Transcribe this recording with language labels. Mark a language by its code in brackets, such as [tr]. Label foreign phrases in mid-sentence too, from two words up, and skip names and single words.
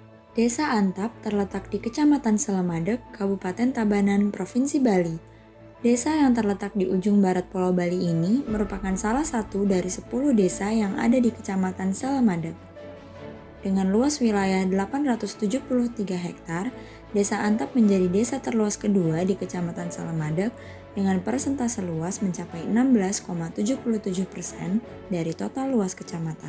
[id] Desa Antap terletak di Kecamatan Selamadeg, Kabupaten Tabanan, Provinsi Bali. Desa yang terletak di ujung barat Pulau Bali ini merupakan salah satu dari 10 desa yang ada di Kecamatan Selamadeg. Dengan luas wilayah 873 hektar, Desa Antap menjadi desa terluas kedua di Kecamatan Selamadeg dengan persentase luas mencapai 16,77% dari total luas kecamatan.